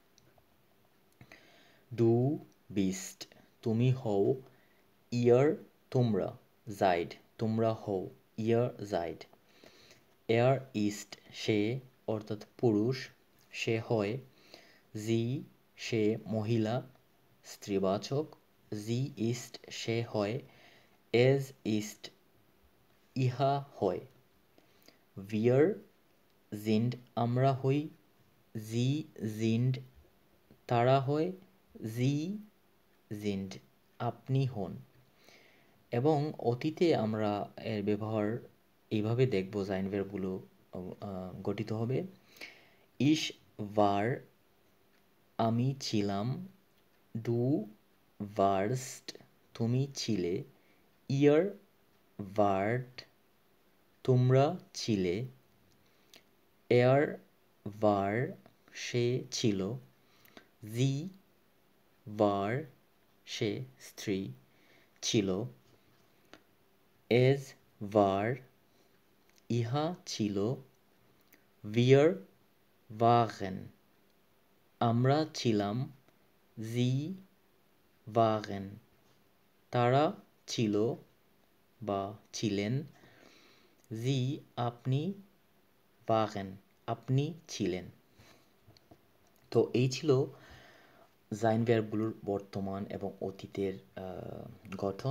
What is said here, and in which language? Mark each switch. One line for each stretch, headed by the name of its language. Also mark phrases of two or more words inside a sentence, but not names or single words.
German: du bist
Bangla: তুমি হও, ইয়ার তোমরা, জাইড তোমরা হও,
German: ihr seid. er ist
Bangla: সে অর্থাৎ পুরুষ, সে হয়। জি সে মহিলা, স্ত্রীবাচক,
German: sie ist
Bangla: সে হয়।
German: es ist
Bangla: ইহা হয়।
German: wir sind
Bangla: আমরা হই।
German: sie sind
Bangla: তারা হয়।
German: sie sind
Bangla: আপনি হন। এবং অতীতে আমরা এর ব্যবহার এইভাবে দেখব জাইন ভার্বগুলো গঠিত হবে।
German: ich war
Bangla: আমি ছিলাম,
German: du warst
Bangla: তুমি ছিলে,
German: ihr wart
Bangla: তোমরা ছিলে,
German: er war
Bangla: সে ছিল,
German: sie war
Bangla: সে স্ত্রী ছিল,
German: es war
Bangla: ইহা ছিল,
German: wir waren
Bangla: আমরা ছিলাম,
German: sie waren
Bangla: তারা ছিল বা ছিলেন, sie আপনি, waren আপনি ছিলেন। তো এই ছিল জাইন ভার্বগুলোর বর্তমান এবং অতীতের গঠন।